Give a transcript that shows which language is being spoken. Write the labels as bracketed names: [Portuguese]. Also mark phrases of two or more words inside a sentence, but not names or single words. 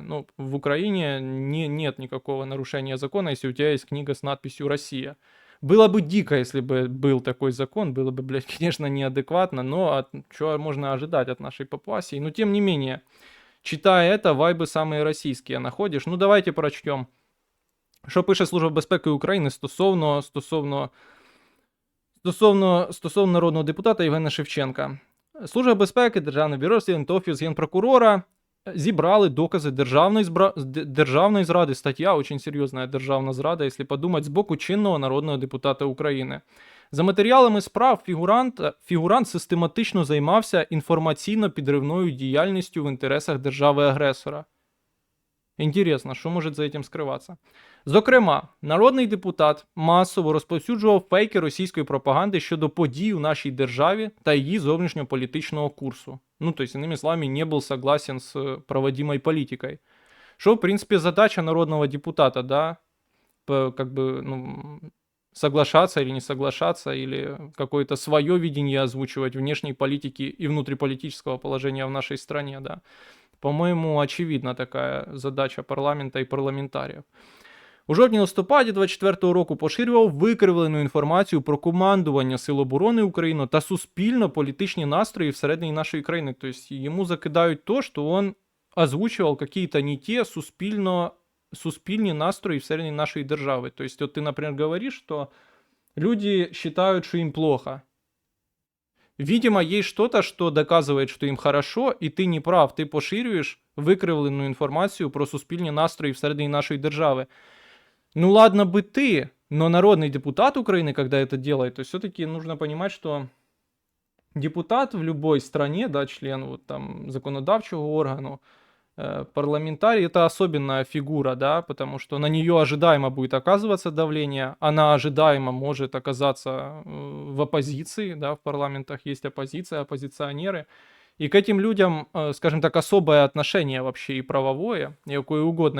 [Russian] Ну, в Украине нет никакого нарушения закона, если у тебя есть книга с надписью «Россия». Было бы дико, если бы был такой закон, было бы, блядь, конечно, неадекватно, но что можно ожидать от нашей Папуасии? Но тем не менее, читая это, вайбы самые российские находишь. Ну давайте прочтем. [Ukrainian] Що пише Служба безпеки України стосовно народного депутата Євгена Шевченка. Служба безпеки, Державне бюро розслідувань та Офіс Генпрокурора зібрали докази державної зради. Стаття, очень серйозна державна зрада, якщо подумати, з боку чинного народного депутата України. За матеріалами справ фігурант систематично займався інформаційно-підривною діяльністю в інтересах держави-агресора. Інтересно, що може за цим скриватися? Зокрема, народний депутат масово розповсюджував фейки російської пропаганди щодо подій у нашій державі та її зовнішньополітичного курсу. [Russian] Ну, то есть, иными словами, не был согласен с проводимой политикой. Что, в принципе, задача народного депутата, да, как бы, ну, соглашаться или не соглашаться, или какое-то свое видение озвучивать внешней политики и внутриполитического положения в нашей стране, да. По-моему, [Ukrainian] очевидна така задача парламента і парламентарів. У жовтні-листопаді 24-го року поширював викривлену інформацію про командування Сил оборони України та суспільно-політичні настрої всередині нашої країни. Тобто йому закидають то, що він озвучував какие-то не те суспільні настрої всередині нашої держави. Тобто, от ти, наприклад, говориш, що люди вважають, що їм плохо. [Russian] Видимо, есть что-то, что доказывает, что им хорошо, и ты не прав, ты [Ukrainian] поширюєш викривлену інформацію про суспільні настрої всередині нашої держави. [Russian] Ну ладно бы ты, но народный депутат Украины, когда это делает, то все-таки нужно понимать, что депутат в любой стране, да, член вот там [Ukrainian] законодавчего органу, [Russian] парламентарий — это особенная фигура, да, потому что на нее ожидаемо будет оказываться давление, она ожидаемо может оказаться в оппозиции, да, в парламентах есть оппозиция, оппозиционеры, и к этим людям, скажем так, особое отношение вообще и правовое, и какое угодно.